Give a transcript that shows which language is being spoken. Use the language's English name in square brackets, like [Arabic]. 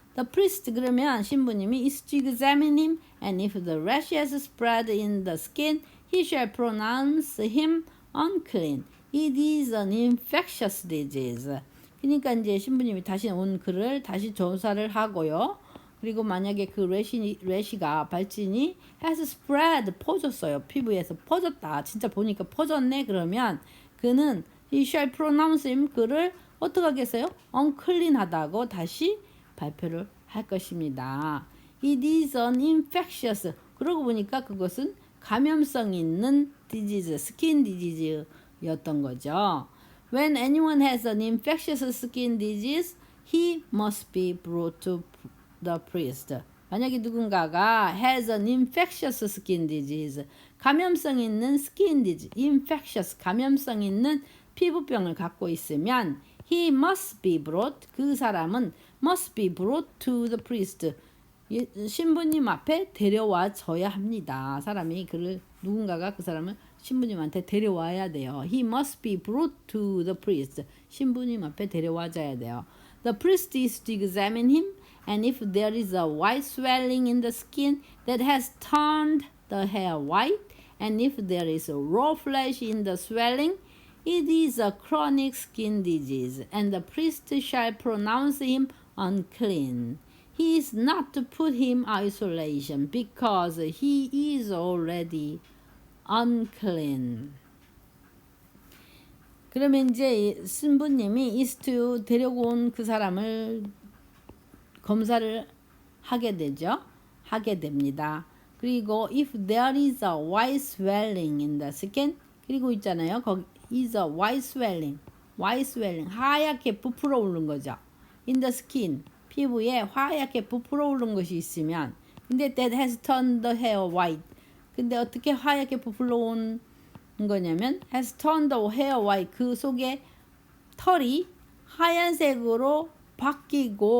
[English] The priest, [Korean] 그러면 신부님이 [English] is to examine him, and if the rash has spread in the skin, he shall pronounce him unclean. It is an infectious disease. [Korean] 그러니까 이제 신부님이 다시 온 그를 다시 조사를 하고요. 그리고 만약에 그 래시가 발진이 [English] has spread, [Korean] 퍼졌어요. 피부에서 퍼졌다. 진짜 보니까 퍼졌네. 그러면 그는 [English] he shall pronounce him, [Korean] 그를 어떻게 하겠어요? unclean하다고 다시 발표를 할 것입니다. [English] It is an infectious. [Korean] 그러고 보니까 그것은 감염성 있는 disease, skin disea였던 거죠. [English] When anyone has an infectious skin disease, he must be brought to the priest. [Korean] 만약에 누군가가 [English] has an infectious skin disease, 감염성 있는 skin disease, infectious, [Korean] 감염성 있는 피부병을 갖고 있으면 [English] he must be brought, [Korean] 그 사람은 [English] must be brought to the priest, [Korean] 신부님 앞에 데려와줘야 합니다. 사람이 누군가가 그 사람을 신부님한테 데려와야 돼요. [English] He must be brought to the priest, [Korean] 신부님 앞에 데려와줘야 돼요. [English] The priest is to examine him, and if there is a white swelling in the skin that has turned the hair white, and if there is a raw flesh in the swelling, it is a chronic skin disease, and the priest shall pronounce him unclean. He is not to put him isolation, because he is already unclean. [Korean] 그러면 이제 신부님이 [English] is to [Korean] 데리고 온 그 사람을 검사를 하게 되죠. 하게 됩니다. [English] 그리고 if there is a white swelling in the skin, [Korean] 그리고 있잖아요. 거기 [English] is a white swelling, [Korean] 하얗게 부풀어 오른 거죠. [English] In the skin, [Korean] 피부에 하얗게 부풀어 오른 것이 있으면, 근데 [English] that has turned the hair white. [Korean] 근데 어떻게 하얗게 부풀어 온 거냐면 [English] has turned the hair white, [Korean] 그 속에 털이 하얀색으로 바뀐